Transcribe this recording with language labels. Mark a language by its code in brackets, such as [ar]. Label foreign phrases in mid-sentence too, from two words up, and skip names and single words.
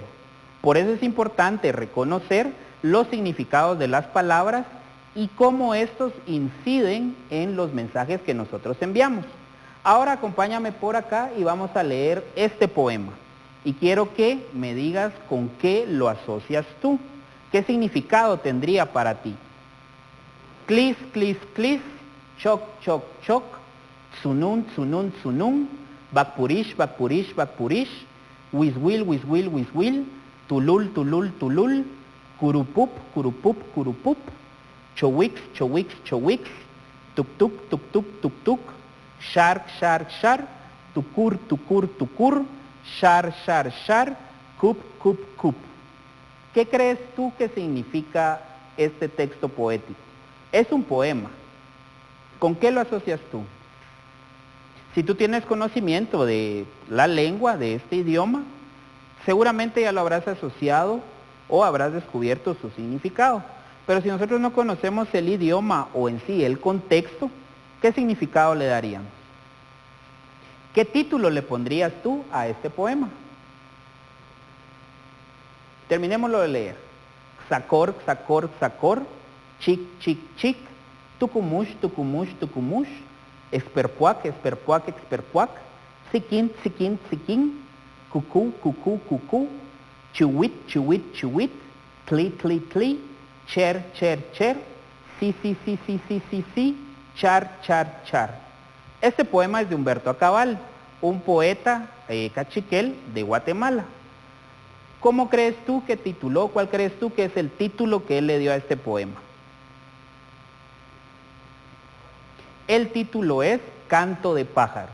[es] Por eso es importante reconocer los significados de las palabras y cómo estos inciden en los mensajes que nosotros enviamos. Ahora acompáñame por acá y vamos a leer este poema. Y quiero que me digas con qué lo asocias tú. ¿Qué significado tendría para ti? Clis, clis, clis. Choc, choc, choc, tsunun, tsunun, tsunun, bakpurish, bakpurish, bakpurish, wiswil, wiswil, wiswil, tulul, tulul, tulul, kurupup, kurupup, kurupup, chowix, chowix, chowix, tuk, tuk, tuk, tuk, tuk, tuk, shark, shark, shark, tukur, tukur, tukur, shar, shar, shar, kup, kup, kup. ¿Qué crees tú que significa este texto poético? Es un poema. ¿Con qué lo asocias tú? Si tú tienes conocimiento de la lengua, de este idioma, seguramente ya lo habrás asociado o habrás descubierto su significado. Pero si nosotros no conocemos el idioma o en sí el contexto, ¿qué significado le daríamos? ¿Qué título le pondrías tú a este poema? Terminémoslo de leer. Xacor, xacor, xacor, chic, chic, chic, tucumush, tucumush, tucumush, esperpuac, esperpuac, esperpuac, siquin, siquin, siquin, cucú, cucú, cucú, chuwit, chuwit, chuwit, tli, tli, tli, cher, cher, cher, si, si, si, si, si, si, si, char, char, char. Este poema es de Humberto Acabal, un poeta cachiquel de Guatemala. ¿Cómo crees tú que tituló? ¿Cuál crees tú que es el título que él le dio a este poema? El título es Canto de pájaros.